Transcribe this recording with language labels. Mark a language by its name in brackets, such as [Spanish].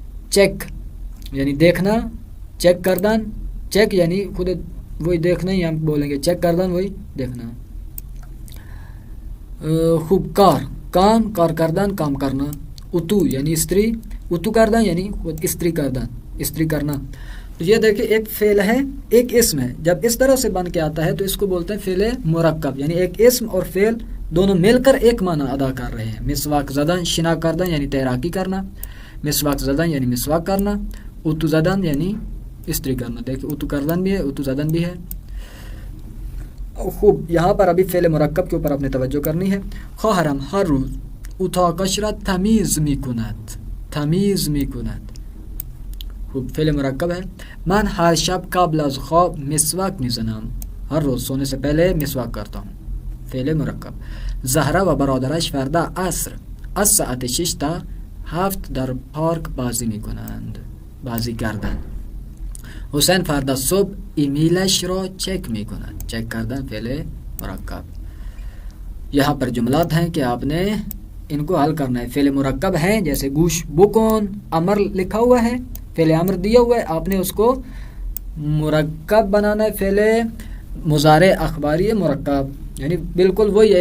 [Urdu] Check یعنی دیکھنا، check کردن، چیک یعنی خود وہی دیکھنا ہی ہم بولیں گے، چیک کردن وہی دیکھنا. خوب کام کردن کام کرنا. اتو یعنی استری، اتو کردن یعنی خود استری کردن، استری کرنا. تو یہ دیکھیں ایک فعل ہے ایک اسم ہے. جب اس طرح سے بن کے آتا ہے تو اس کو بولتے ہیں فعل مرکب، یعنی ایک اسم اور فعل دونوں مل کر ایک معنی ادا کر رہے ہیں. مسواک زدن، شنا کردن یعنی تیراکی کرنا. مسواک زدن یعنی مسواک کرنا. اتو زدن یعنی استری کرنا. دیکھیں اتو کردن بھی ہے, اتو زدن بھی ہے. خوب یہاں پر ابھی فعل مرکب کے اوپر اپنے توجہ کرنی ہے. [Persian] خواهرم هر روز اتاقش را تمیز میکند. تمیز میکند. [Urdu] خوب فعل مرکب ہے. [Persian] من ہر شب قبل از خواب مسواک میزنم. [Urdu] ہر روز سونے سے پہلے مسواک کرتا ہوں. فعل مرکب. [Persian] زهره و برادرش فردا عصر از ساعت 6 تا 7 در پارک بازی میکنند. بازی کردن. حسین فردا صبح ایمیلش را چک میکند. چک کردن فعل مرکب. [Urdu] یہاں پر جملات ہیں کہ آپ نے ان کو حل کرنا ہے. فعل مرکب ہیں جیسے گوش بکن امر لکھا ہوا ہے, فعل امر دیا ہوا ہے, آپ نے اس کو مرکب بنانا ہے. فعل مضارع اخباری مرکب یعنی بالکل وہی ہے.